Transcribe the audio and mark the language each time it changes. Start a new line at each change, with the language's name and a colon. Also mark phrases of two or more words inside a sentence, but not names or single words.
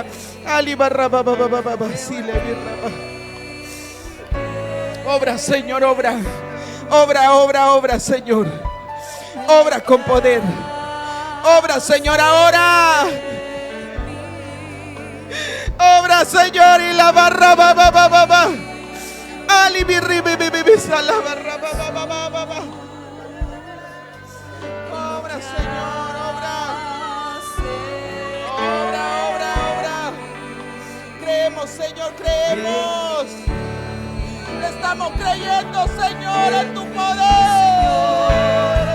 Spanish: Alibarra papá papá. Sí le birra. Obra, Señor, obra. Obra, Señor. Obra con poder. Obra, Señor, ahora. Obra, Señor, y la barra ba. Ali birri bi la barra ba. Obra, Señor, obra. Obra. Creemos, Señor, creemos. Estamos creyendo, Señor, en tu poder.